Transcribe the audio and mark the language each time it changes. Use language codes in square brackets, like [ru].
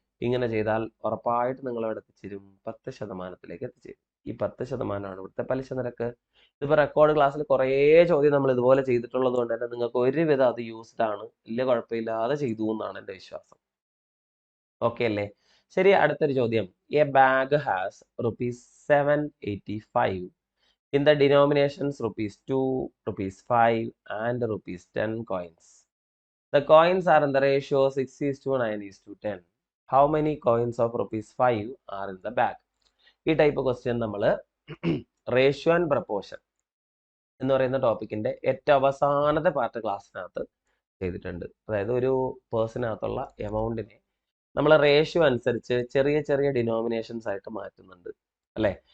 [ml] ഇങ്ങനെ ചെയ്താൽ ഉറപ്പായിട്ട് നിങ്ങൾ അവിടെ എത്തിച്ചേരും, 10%ത്തിലേക്ക് എത്തിച്ചേരും. ഈ 10%ആണ് ഇവിടുത്തെ പലിശ നിരക്ക്. ഇതിപ്പോ റെക്കോർഡ് ക്ലാസ്സിൽ കുറേ ചോദ്യം നമ്മൾ ഇതുപോലെ ചെയ്തിട്ടുള്ളത് കൊണ്ട് തന്നെ നിങ്ങൾക്ക് ഒരുവിധം അത് യൂസ്ഡ് ആണ്, വലിയ കുഴപ്പമില്ലാതെ ചെയ്തു എന്നാണ് എൻ്റെ വിശ്വാസം. ഓക്കെ അല്ലേ? ശരി. അടുത്തൊരു ചോദ്യം. [en] A bag has ₹785 in the denominations ₹2, ₹5 and ₹10 coins. The coins are in the ratio 6:9:10. How many coins of ₹5 are in the bag? [ml] ഈ ടൈപ്പ് ക്വസ്റ്റ്യൻ നമ്മൾ റേഷ്യോ ആൻഡ് പ്രപ്പോർഷൻ എന്ന് പറയുന്ന ടോപ്പിക്കിന്റെ ഏറ്റവും അവസാനത്തെ പാർട്ട് ക്ലാസ്സിനകത്ത് ചെയ്തിട്ടുണ്ട്. അതായത് ഒരു പേഴ്സണകത്തുള്ള എമൗണ്ടിനെ നമ്മൾ റേഷ്യോ അനുസരിച്ച് ചെറിയ ചെറിയ ഡിനോമിനേഷൻസ് ആയിട്ട് മാറ്റുന്നുണ്ട് അല്ലെ?